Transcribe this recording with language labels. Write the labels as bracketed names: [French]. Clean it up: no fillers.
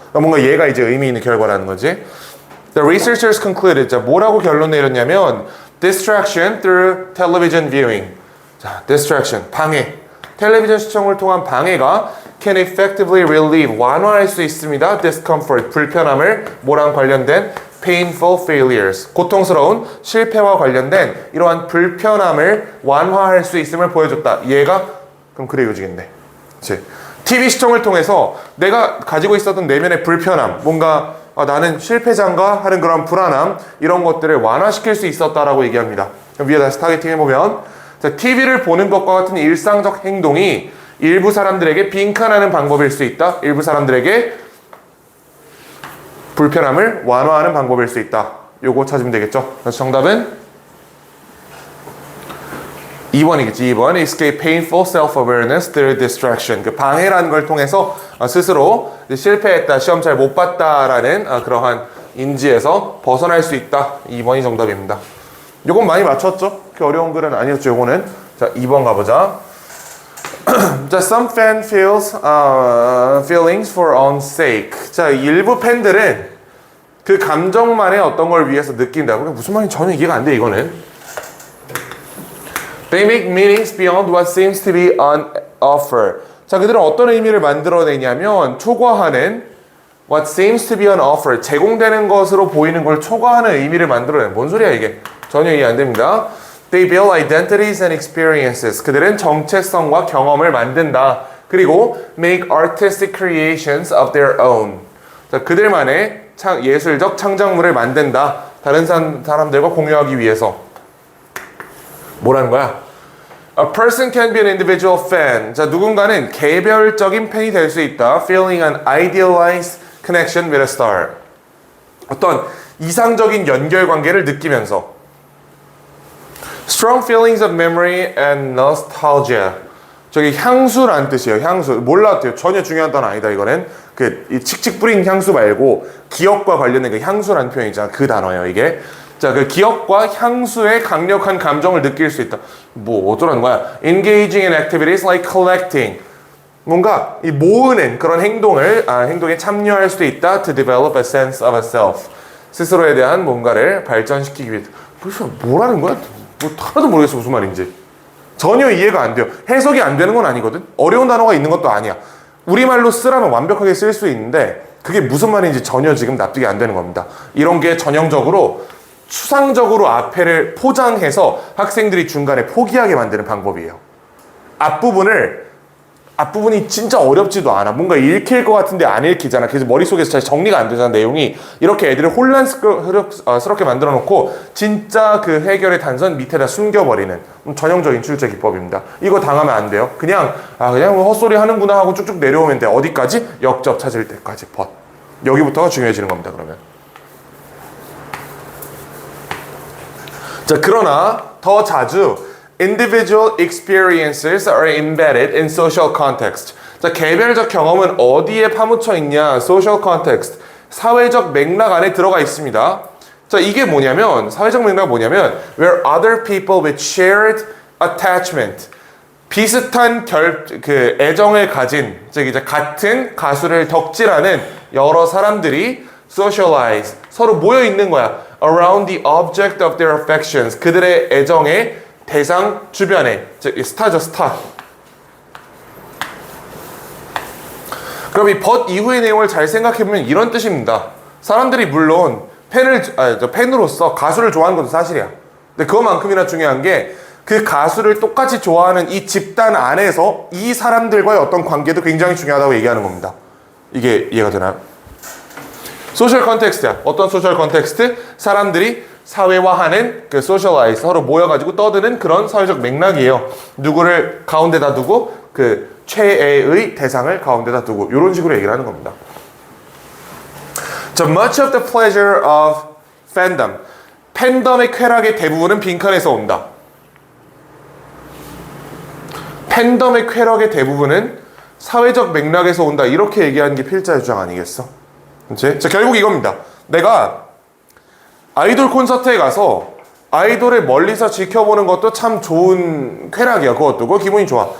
[Korean] 그러니까 뭔가 얘가 이제 의미 있는 결과라는 거지. [English] The researchers concluded. [Korean] 자, 뭐라고 결론 내렸냐면 [English] distraction through television viewing. [Korean] 자, distraction, 방해. 텔레비전 시청을 통한 방해가 [English] can effectively relieve, [Korean] 완화할 수 있습니다. discomfort, 불편함을 뭐랑 관련된 [English] painful failures, [Korean] 고통스러운 실패와 관련된 이러한 불편함을 완화할 수 있음을 보여줬다. 얘가 그럼 그래 요지겠네. 그치? TV 시청을 통해서 내가 가지고 있었던 내면의 불편함, 뭔가 나는 실패자인가 하는 그런 불안함, 이런 것들을 완화시킬 수 있었다라고 얘기합니다. 위에 다시 타겟팅 해보면, 자, TV를 보는 것과 같은 일상적 행동이 일부 사람들에게 빈칸하는 방법일 수 있다. 일부 사람들에게 불편함을 완화하는 방법일 수 있다. 요거 찾으면 되겠죠. 그래서 정답은 2번이겠지. 2번. [English] Escape painful self-awareness through distraction. [Korean] 그 방해라는 걸 통해서 스스로 실패했다, 시험 잘 못 봤다라는 그러한 인지에서 벗어날 수 있다. 2번이 정답입니다. 요건 많이 맞췄죠? 그렇게 어려운 글은 아니었죠, 요거는. 자, 2번 가보자. [English] 자, some fan feels feelings for own sake. [Korean] 자, 일부 팬들은 그 감정만의 어떤 걸 위해서 느낀다. 무슨 말인지 전혀 이해가 안 돼, 이거는. [English] They make meanings beyond what seems to be on offer. [Korean] 자, 그들은 어떤 의미를 만들어내냐면 초과하는 [English] what seems to be on offer. [Korean] 제공되는 것으로 보이는 걸 초과하는 의미를 만들어내. 뭔 소리야, 이게? 전혀 이해 안 됩니다. [English] They build identities and experiences. [Korean] 그들은 정체성과 경험을 만든다. 그리고 [English] make artistic creations of their own. [Korean] 자, 그들만의 예술적 창작물을 만든다. 다른 사람들과 공유하기 위해서. 뭐라는 거야? [English] A person can be an individual fan. [Korean] 자, 누군가는 개별적인 팬이 될 수 있다. [English] Feeling an idealized connection with a star. [Korean] 어떤 이상적인 연결 관계를 느끼면서. [English] Strong feelings of memory and nostalgia. [Korean] 저기 향수란 뜻이에요. 향수. 몰랐대요. 전혀 중요한 단어 아니다. 이거는 이 칙칙 뿌린 향수 말고 기억과 관련된 그 향수란 표현이잖아. 그 단어예요. 이게. 자, 그 기억과 향수의 강력한 감정을 느낄 수 있다. 뭐 어쩌라는 거야? [English] Engaging in activities like collecting. [Korean] 뭔가 이 모으는 그런 행동에 참여할 수도 있다. [English] To develop a sense of a self. [Korean] 스스로에 대한 뭔가를 발전시키기 위해. 벌써 뭐라는 거야? 뭐 하나도 모르겠어 무슨 말인지. 전혀 이해가 안 돼요. 해석이 안 되는 건 아니거든. 어려운 단어가 있는 것도 아니야. 우리말로 쓰라면 완벽하게 쓸 수 있는데 그게 무슨 말인지 전혀 지금 납득이 안 되는 겁니다. 이런 게 전형적으로 추상적으로 앞에를 포장해서 학생들이 중간에 포기하게 만드는 방법이에요. 앞부분이 진짜 어렵지도 않아. 뭔가 읽힐 것 같은데 안 읽히잖아. 그래서 머릿속에서 잘 정리가 안 되잖아, 내용이. 이렇게 애들을 혼란스럽게 만들어 놓고 진짜 그 해결의 단선 밑에다 숨겨버리는 전형적인 출제 기법입니다. 이거 당하면 안 돼요. 그냥 뭐 헛소리 하는구나 하고 쭉쭉 내려오면 돼. 어디까지? 역접 찾을 때까지. 여기부터가 중요해지는 겁니다, 그러면. 자, 그러나 더 자주 [English] individual experiences are embedded in social context. [Korean] 자, 개별적 경험은 어디에 파묻혀 있냐? [English] social context. [Korean] 사회적 맥락 안에 들어가 있습니다. 자, 이게 뭐냐면 사회적 맥락은 뭐냐면 [English] where other people with shared attachment. [Korean] 비슷한 애정을 가진, 즉 이제 같은 가수를 덕질하는 여러 사람들이 socialize, 서로 모여 있는 거야. [English] around the object of their affections. [Korean] 그들의 애정의 대상 주변에. 즉 스타죠, 스타. 그럼 이 but 이후의 내용을 잘 생각해보면 이런 뜻입니다. 사람들이 물론 팬으로서 가수를 좋아하는 것도 사실이야. 근데 그것만큼이나 중요한 게 그 가수를 똑같이 좋아하는 이 집단 안에서 이 사람들과의 어떤 관계도 굉장히 중요하다고 얘기하는 겁니다. 이게 이해가 되나요? 소셜 컨텍스트야. 어떤 소셜 컨텍스트? 사람들이 사회화하는 그 소셜라이즈, 서로 모여가지고 떠드는 그런 사회적 맥락이에요. 누구를 가운데다 두고 그 최애의 대상을 가운데다 두고 이런 식으로 얘기를 하는 겁니다. [English] 자, much of the pleasure of fandom. [Korean] 팬덤의 쾌락의 대부분은 빈칸에서 온다. 팬덤의 쾌락의 대부분은 사회적 맥락에서 온다. 이렇게 얘기하는 게 필자의 주장 아니겠어? 그치? 자, 결국 이겁니다. 내가 아이돌 콘서트에 가서 아이돌을 멀리서 지켜보는 것도 참 좋은 쾌락이야. 그거 기분이 좋아.